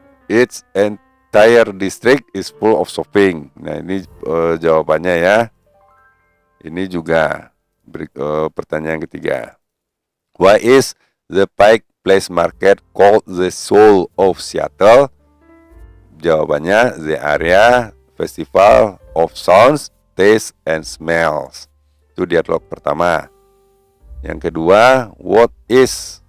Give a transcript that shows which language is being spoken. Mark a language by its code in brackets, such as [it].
[en] Its entire district is full of shopping. [id] Nah, ini jawabannya ya. Ini juga pertanyaan ketiga. [en] Why is the Pike Place Market called the soul of Seattle? [id] Jawabannya, [en] the area festival of sounds, taste, and smells. [id] Itu dialog pertama. Yang kedua, [en] what is?